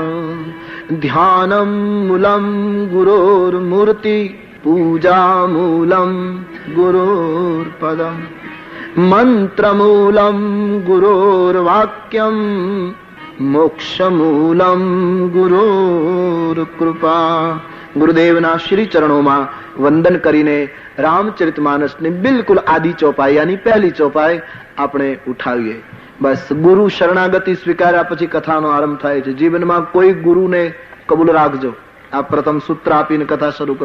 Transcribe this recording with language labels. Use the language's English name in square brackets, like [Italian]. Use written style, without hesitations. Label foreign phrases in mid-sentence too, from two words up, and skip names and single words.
[Sanskrit] ध्यानं मूलं गुरोर्मूर्ति पूजा मूलं गुरोर्पदं मंत्रमूलं गुरोर्वाक्यं मोक्षमूलं गुरोर्कृपा. [Gujarati] ગુરુદેવના શ્રી ચરણોમાં વંદન કરીને રામચરિતમાનસની બિલકુલ આદિ ચોપાઈ યાની પહેલી ચોપાઈ આપણે ઉઠાવીએ. બસ ગુરુ શરણાગતિ સ્વીકાર્યા પછી કથાનો આરંભ થાય છે. જીવનમાં કોઈ ગુરુને કબૂલ રાખજો. આ પ્રથમ સૂત્ર આપીને કથા શરૂ કરું.